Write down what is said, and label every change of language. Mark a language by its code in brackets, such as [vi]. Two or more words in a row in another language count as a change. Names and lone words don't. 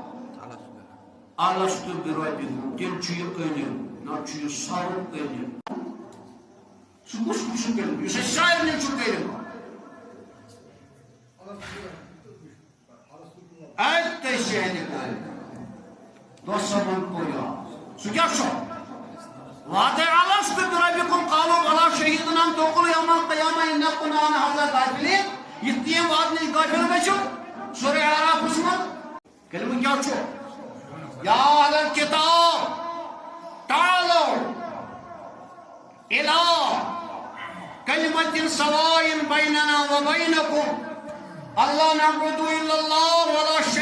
[ar] الستُ بربکم [ks] تیٚلہِ چھُ یہِ أنِو نتہٕ چھُ یہِ سرُف أنِو سُہ کُس چھُ کٔرِمُت یُس اَسہِ سارنٕے چھُ کٔرِمُت اَتہِ شہدِ دۄہ صٲبن کوٚر یاد سُہ کیٛاہ چھُ وعدے [ar] الستُ بربکم قالوا بلی شہیدنا تقول یوم القیامہ انا کنا عن ھذا غافلین [ks] یِتھ کٔنۍ یِم وعدٕ نِش غٲفِل گٔژھِو سورہ اعرافس منٛز کلمہ کیٛاہ چھُ [ar] یا اہل الکتاب تعالوا الی کلمۃ سواء بیننا وبینکم اللہ نعبد الا اللہ ولا شریک